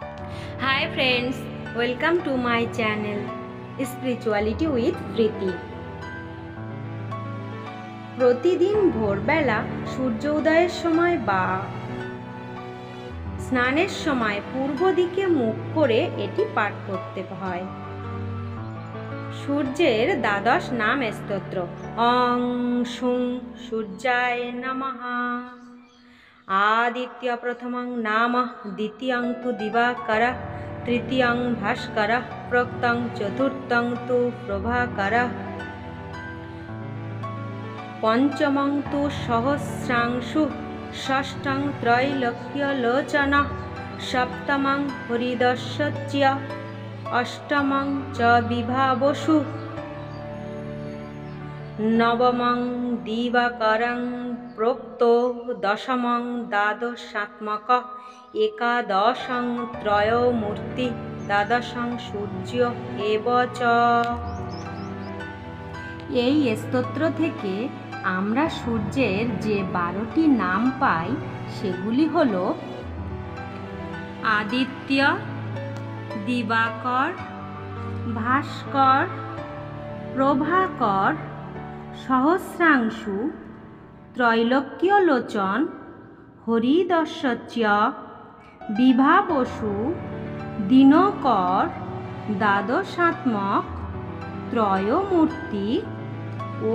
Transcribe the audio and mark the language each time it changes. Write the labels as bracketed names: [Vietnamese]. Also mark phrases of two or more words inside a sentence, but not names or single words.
[English] Hi friends, welcome to my channel Spirituality with Priti। [Bangla] প্রতিদিন ভোরবেলা সূর্য উদয়ের সময় বা স্নানের সময় পূর্ব দিকে মুখ করে এটি পাঠ করতে হয়। সূর্যের দ্বাদশ নাম স্তোত্র [Sanskrit] অং শুং সূর্যায় নমঃ। आदित्य प्रथमं नाम द्वितीयं तु दिवाकरः तृतीयं भास्करः प्रोक्तं चतुर्थं तु प्रभाकरः पंचमं तु सहस्रांशुः षष्ठं त्रैलोक्यलोचनः सप्तमं हरिदर्शच्य अष्टमं च विभावसुः नवमं दिवाकरं प्रोक्तो दशमं द्वादशात्मकः एकादशं त्रयोमूर्ति द्वादशं সূর্য এব চ। [Bangla] এই স্তোত্র থেকে আমরা সূর্যের যে 12টি নাম পাই সেগুলি হল আদিত্য, দিবাকর, ভাস্কর, প্রভাকর, সহস্রাংশু, ত্রৈলোক্যলোচন, হরিদর্শচ্য, বিভাবসু, দিনকর, দ্বাদশাত্মক, ত্রয়োমূর্তি ও।